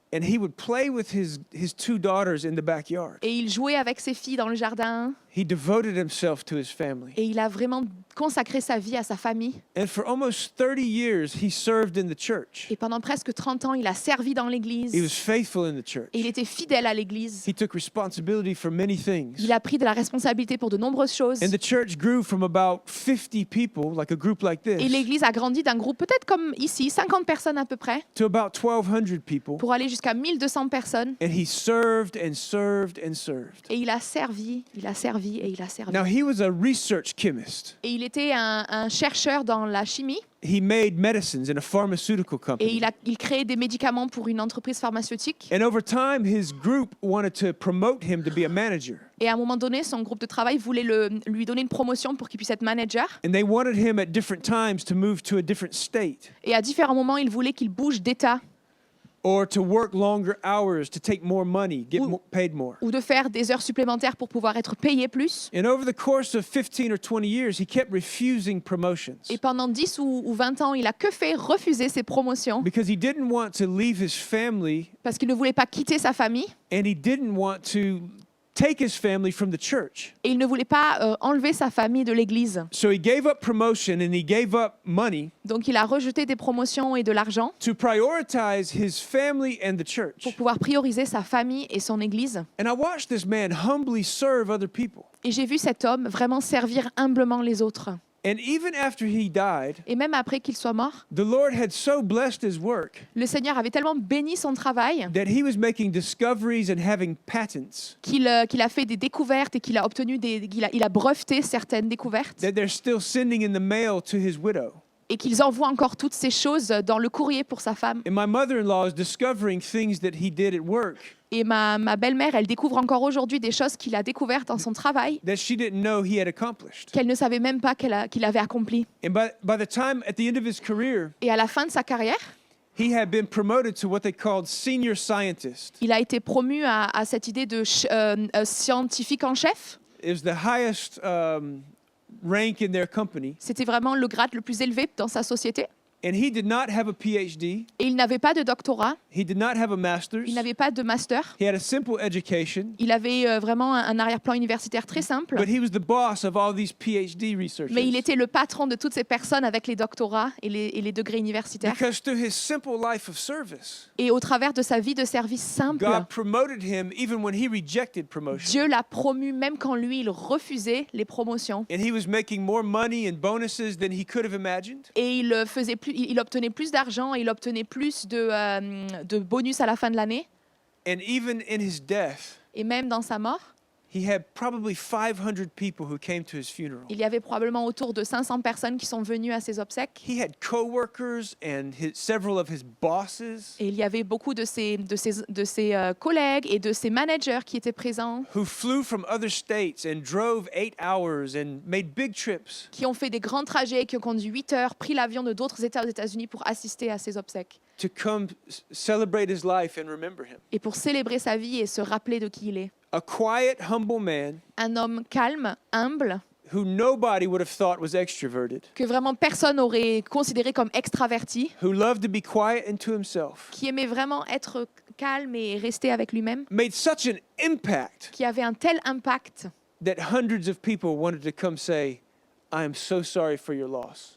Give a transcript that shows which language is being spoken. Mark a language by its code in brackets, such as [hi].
[en] and he would play with his 2 daughters in the backyard. [fr] et il jouait avec ses filles dans le jardin, [en] He devoted himself to his family. [fr] et il a vraiment consacré sa vie à sa famille. [en] And for almost 30 years, he served in the church. [fr] Et pendant presque 30 ans, il a servi dans l'église, [en] He was faithful in the church. [fr] et il était fidèle à l'église. [en] He took responsibility for many things. [fr] Il a pris de la responsabilité pour de nombreuses choses. [en] And the church grew from about 50 people, like a group like [fr] Et [en] this, [fr] l'église a grandi d'un groupe peut-être comme ici, 50 personnes à peu près, [en] to about 1,200 people. [fr] pour aller jusqu'à 1200 personnes. [en] And he served and served and served. [fr] Et il a servi, il a servi et il a servi. [en] Now, he was a research chemist. [fr] Et il était un chercheur dans la chimie [en] He made medicines in a pharmaceutical [fr] et [en] company. [fr] il créait des médicaments pour une entreprise pharmaceutique. [en] And over time, his group wanted to promote him to be a manager. [fr] Et à un moment donné, son groupe de travail voulait lui donner une promotion pour qu'il puisse être manager. [en] And they wanted him at different times to move to a different state [fr] Et à différents moments, il voulait qu'il bouge d'État [en] or to work longer hours to take more money, get paid more. [fr] ou de faire des heures supplémentaires pour pouvoir être payé plus. [en] And over the course of 15 or 20 years, he kept refusing promotions [fr] Et pendant 10 ou 20 ans, il a que fait refuser ses promotions [en] because he didn't want to leave his family [fr] parce qu'il ne voulait pas quitter sa famille [en] and he didn't want to take his family from the church. [fr] et il ne voulait pas enlever sa famille de l'église. [en] So he gave up promotion and he gave up money [fr] Donc il a rejeté des promotions et de l'argent [en] to prioritize his family and the church. [fr] pour pouvoir prioriser sa famille et son église. [en] And I watched this man humbly serve other people. [fr] Et j'ai vu cet homme vraiment servir humblement les autres. [en] And even after he died, [fr] Et même après qu'il soit mort, [en] the Lord had so blessed his work [fr] le Seigneur avait tellement béni son travail [en] that he was making discoveries and having patents [fr] qu'il a fait des découvertes et qu'il a obtenu il a breveté certaines découvertes [en] that they're still sending in the mail to his widow. [fr] et qu'ils envoient encore toutes ces choses dans le courrier pour sa femme. [en] And my mother-in-law is discovering things that he did at work [fr] Et ma belle-mère, elle découvre encore aujourd'hui des choses qu'il a découvertes dans son travail [en] that she didn't know he had accomplished. [fr] qu'elle ne savait même pas qu'il avait accompli. [en] And by the time, at the end of his career, [fr] Et à la fin de sa carrière, [en] he had been promoted to what they called senior scientist. [fr] il a été promu à cette idée de scientifique en chef. [en] It was the highest rank in their company. [fr] C'était vraiment le grade le plus élevé dans sa société. [en] And he did not have a PhD. [fr] Et il n'avait pas de doctorat, [en] He did not have a master's. [fr] il n'avait pas de master. [en] He had a simple education. [fr] Il avait vraiment un arrière-plan universitaire très simple. [en] But he was the boss of all these PhD researchers. [fr] Mais il était le patron de toutes ces personnes avec les doctorats et les degrés universitaires. [en] Because through his simple life of service, [fr] Et au travers de sa vie de service simple, [en] God promoted him even when he rejected promotion. [fr] Dieu l'a promu même quand lui, il refusait les promotions. [en] And he was making more money and bonuses than he could have imagined. [fr] Et il obtenait plus d'argent, il obtenait plus de bonus à la fin de l'année. [en] And even in his death, [fr] Et même dans sa mort, [en] he had probably 500 people who came to his funeral. [fr] il y avait probablement autour de 500 personnes qui sont venues à ses obsèques. [en] He had coworkers and several of his bosses [fr] Et il y avait beaucoup de ses collègues et de ses managers qui étaient présents, [en] who flew from other states and drove 8 hours and made big trips [fr] qui ont fait des grands trajets, qui ont conduit 8 heures, pris l'avion de d'autres États aux États-Unis pour assister à ses obsèques. [en] to come celebrate his life and remember him. [fr] Et pour célébrer sa vie et se rappeler de qui il est. [en] A quiet, humble man [fr] Un homme calme, humble, [en] who nobody would have thought was extroverted, [fr] que vraiment personne n'aurait considéré comme extraverti, [en] who loved to be quiet and to himself, [fr] qui aimait vraiment être calme et rester avec lui-même, [en] made such an impact [fr] qui avait un tel impact [en] that hundreds of people wanted to come say, I am so sorry for your loss.